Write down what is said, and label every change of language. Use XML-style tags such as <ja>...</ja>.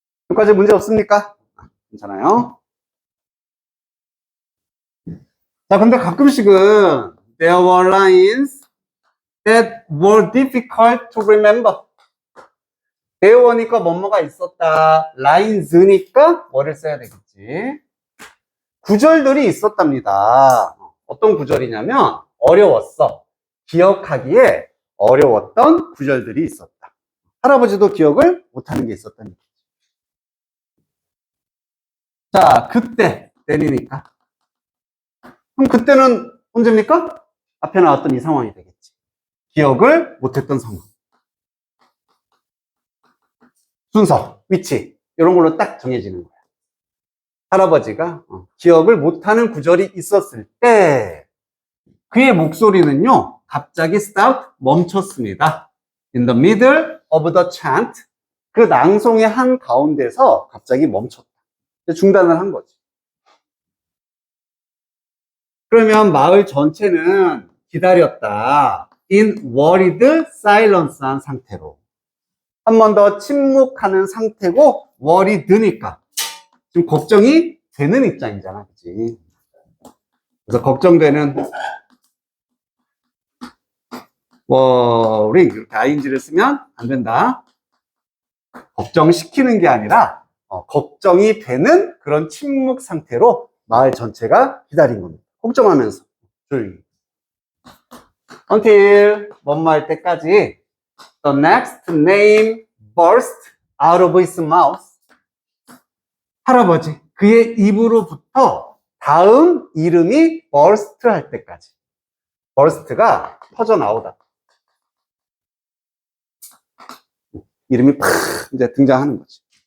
<ko>여기까지 문제 없습니까? 괜찮아요? 자, 근데 가끔씩은</ko> <en>there were lines that were difficult to remember.</en> <ko>there were니까 뭐뭐가 있었다. lines니까 뭐를 써야 되겠지? 구절들이 있었답니다. 어떤 구절이냐면 어려웠어. 기억하기에 어려웠던 구절들이 있었다. 할아버지도 기억을 못하는 게 있었다는 얘기죠. 자, 그때 때리니까. 그럼 그때는 언제입니까? 앞에 나왔던 이 상황이 되겠지. 기억을 못했던 상황. 순서, 위치 이런 걸로 딱 정해지는 거야. 할아버지가 기억을 못하는 구절이 있었을 때 그의 목소리는요 갑자기 stop 멈췄습니다.</ko> <en>In the middle of the chant</en> <ko>그 낭송의 한 가운데서 갑자기 멈췄다. 중단을 한 거지. 그러면 마을 전체는 기다렸다.</ko> <en>In worried silence</en> <ko>한 상태로. 한 번 더 침묵하는 상태고 worried니까 지금 걱정이 되는 입장이잖아. 그치? 그래서 걱정되는 worry 이렇게 ing를 쓰면 안 된다. 걱정시키는 게 아니라 걱정이 되는 그런 침묵 상태로 마을 전체가 기다린 겁니다. 걱정하면서 조용히.</ko> <en>Until</en> <ko>뭐뭐 할 때까지</ko> <en>the next name burst out of his mouth.</en> <ko>할아버지 그의 입으로부터 다음 이름이 burst 할 때까지. burst가 터져나오다. 이름이 팍 이제 등장하는 거지.</ko>